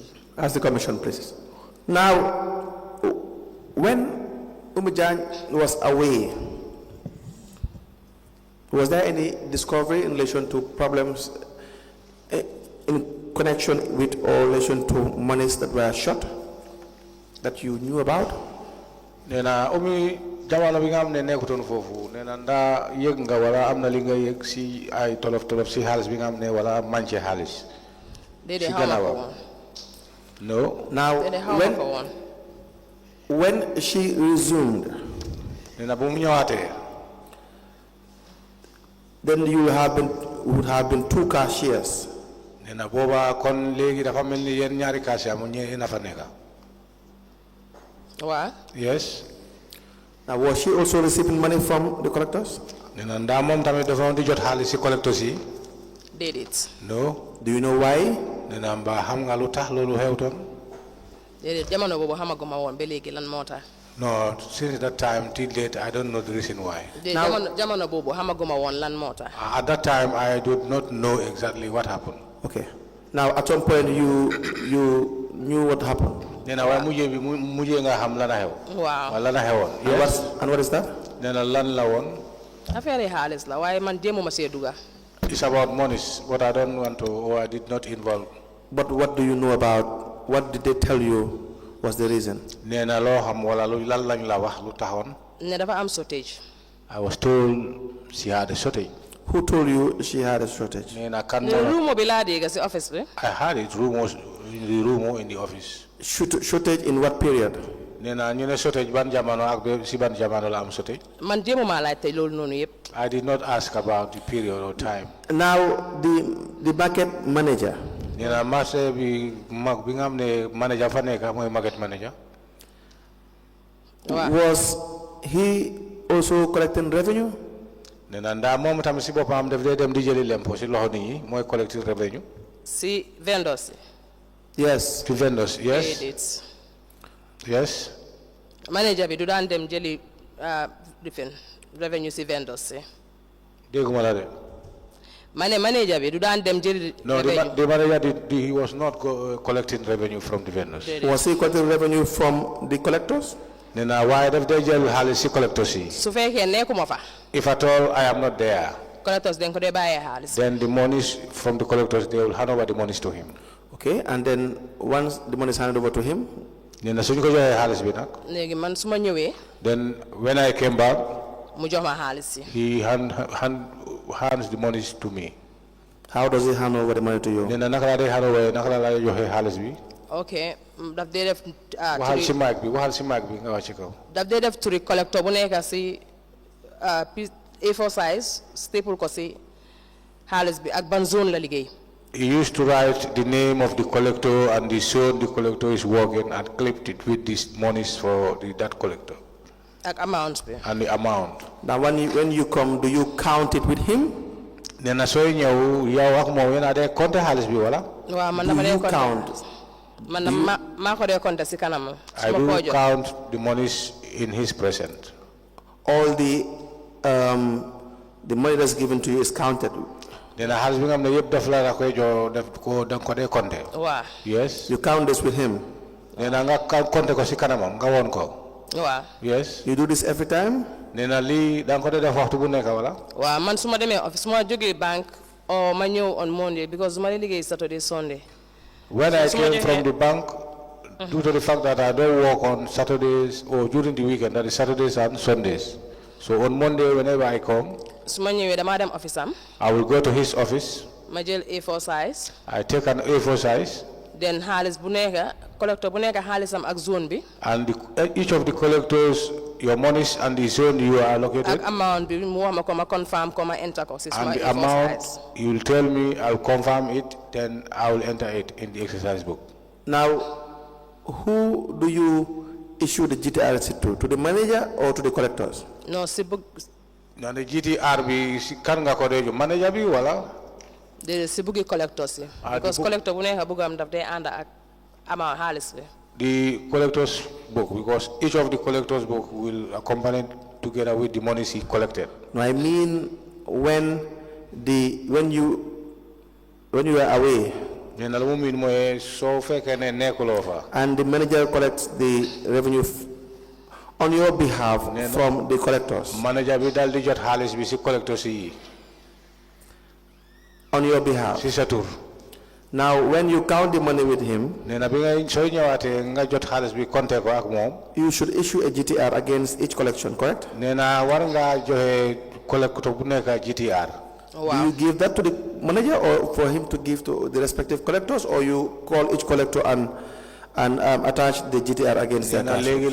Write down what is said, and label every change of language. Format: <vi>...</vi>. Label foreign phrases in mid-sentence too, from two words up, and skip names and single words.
<en>As the commission pleases. Now, when Oumie Jagne was away, was there any discovery in relation to problems in connection with or relation to monies that were shot that you knew about?</en> <wo>Nena Oumie jamono bi nga am ne nekkutoon foofu nee na ndaa yëg nga wala am na li nga yëg si ay tolof si xaalis bi nga am ne wala manqué xaalis. Déedéet xaw ma ko woon.</wo> <en>No. Now, when she resumed,</en> <wo>nena bu mu ñëwaatee,</wo> <en>then you would have been two cashiers.</en> <wo>nena booba kon léegi dafa mel ni yéen ñaari cashier mu ñëwee na fa nekka. Waaw.</wo> <en>Yes. Now, was she also receiving money from the collectors?</en> <wo>nena ndaa moom tamit dafa di jot xaalis si collectors yi. Déedéet.</wo> <en>No. Do you know why?</en> <wo>nena mbaa xam nga lu tax loolu xewtoon. Déedéet jamono boobu xamaguma woon ba léegi lan moo tax.</wo> <en>No, since that time till date, I don't know the reason why.</en> <wo>Jamono boobu xamaguma woon lan moo tax.</wo> <en>At that time, I did not know exactly what happened. Okay. Now, at some point, you knew what happened.</en> <wo>Nena wa mujjé nga xam la na xew. Waaw. Wala na xewon.</wo> <en>Yes. And what is that?</en> <wo>Nena lan la won. Affaire yi xaalis la waaye man jéemuma see duga.</wo> <en>It's about monies, but I don't want to, or I did not involve. But what do you know about, what did they tell you was the reason?</en> <wo>Nena lo xam wala lu lan lañ la wax lu taxone. Ne dafa am shortage.</wo> <en>I was told she had a shortage. Who told you she had a shortage?</en> <wo>Nena kan ne rumo bi laa dégg si office bi.</wo> <en>I had it rumors in the office. Shortage in what period?</en> <wo>Nena ñu ne shortage ban jamono ak si ban jamono la am shortage. Man jéemuma laaj tey loolu noonu yëpp.</wo> <en>I did not ask about the period or time. Now, the market manager.</en> <wo>Nena marché bi mag bi nga xam ne manager fa nekk mooy</wo> <en>market manager. Was he also collecting revenue?</en> <wo>Nena ndaa moom tamit si boppam daf dee dem di jëli lempo si loxo nit ñi mooy</wo> <en>collecting revenue.</en> <wo>Si vendors.</wo> <en>Yes. To vendors, yes. Yes.</en> <wo>Manager bi du daan dem jëli revenue si vendors si. Dégguma la de. Manager bi du daan dem jëli</wo> <en>No, the manager he was not collecting revenue from the vendors. Was he collecting revenue from the collectors?</en> <wo>Nena waaye daf dee jël xaalis si collectors yi. Su fekkee nekkuma fa.</wo> <en>If at all I am not there.</en> <wo>Collectors den ko dee bàyyee xaalis.</wo> <en>Then the monies from the collectors, they will hand over the monies to him. Okay, and then once the money is handed over to him,</en> <wo>Nena suñ ko joxee xaalis bi nag. Léegi man su ma ñëwee.</wo> <en>Then when I came back,</en> <wo>mu jox ma xaalis si.</wo> <en>he hands the monies to me. How does he hand over the money to you?</en> <wo>Nena naka la dee</wo> <en>hand over</en> <wo>naka la joxee xaalis bi. Okay, daf dee def. waxal si mic bi nga wax ci kaw. Daf dee def turi collector bu nekk si</wo> <en>A4 size staple</en> <wo>ko si xaalis bi ak ban zone la liggéey.</wo> <en>He used to write the name of the collector and the zone the collector is working and clipped it with these monies for that collector.</en> <wo>Ak amount bi.</wo> <en>And the amount. Now when you come, do you count it with him?</en> <wo>Nena sooy ñëw yow ak moom yéen a dee compter xaalis bi wala. Waaw man dama dee compter. Man maa ko dee compter si kanam.</wo> <en>I do count the monies in his presence. All the money that's given to you is counted.</en> <wo>Nena xaalis bi nga xam ne yëpp daf la koy jox def ko da nga ko dee compter. Waaw.</wo> <en>Yes. You count this with him.</en> <wo>Nena nga compter ko si kanamam nga woon ko. Waaw.</wo> <en>Yes. You do this every time?</en> <wo>Nena lii da nga ko dee def waxtu bu nekk wala. Waaw man su ma demee office su ma jógee bank or ma ñëw</wo> <en>on Monday because</en> <wo>su ma dee liggéey</wo> <en>Saturday Sunday. When I came from the bank, due to the fact that I don't work on Saturdays or during the weekend, that is Saturdays and Sundays. So on Monday, whenever I come,</en> <wo>su ma ñëwee dama dem office am.</wo> <en>I will go to his office.</en> <wo>Ma jël</wo> <en>A4 size. I take an A4 size.</en> <wo>Then xaalis bu nekk collector bu nekk xaalisam ak zone bi.</wo> <en>And each of the collectors, your monies and the zone you are allocated.</en> <wo>Ak amount bi mu wax ma ko ma confirm ko ma enter ko si</wo> <en>And</en> <wo>suma</wo> <en>the A4 amount, size. you will tell me, I will confirm it, then I will enter it in the exercise book. Now, who do you issue the GTR receipt to? To the manager or to the collectors?</en> <wo>No, si book. Na the GTR bi si kan nga ko dejo manager bi wala? The si booki collectors. Because collector bu nekk bugam daf day ànd ak ama xaalis bi.</wo> <en>The collector's book, because each of the collector's book will accompany together with the money he collected. No, I mean when you were away. And the manager collects the revenue on your behalf from the collectors.</en> <wo>Manager bi dal di jot xaalis bi ci collectors yi.</wo> <en>On your behalf.</en> <wo>Ci sa tur.</wo> <en>Now, when you count the money with him, you should issue a GTR against each collection, correct?</en> <wo>Wow.</wo> <en>Do you give that to the manager or for him to give to the respective collectors, or you call each collector and attach the GTR against their cash?</en>